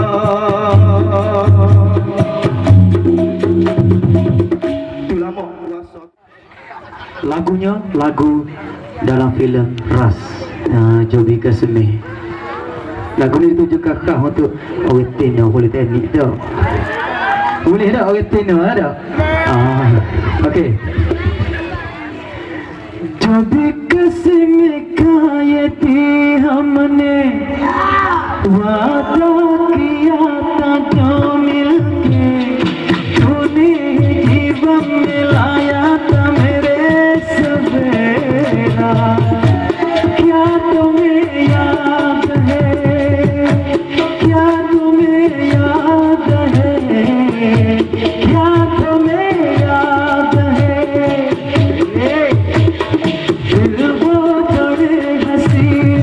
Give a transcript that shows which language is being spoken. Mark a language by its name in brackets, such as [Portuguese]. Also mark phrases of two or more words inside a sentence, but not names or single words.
[Malay] Lagunya lagu dalam filem Ras, Joby Kasemi. Lagu ni ditujukan untuk orang Tino, politeknik tu. Boleh tak orang Tino ada? [Hindi] Okey. Joby Kasemi kayati हमने वादा किया था जो मिलके तूने जीवन में लाया था मेरे सवेरा। क्या तुम्हें याद है, क्या तुम्हें याद है, क्या तुम्हें याद है, दिल वो बड़े हंसी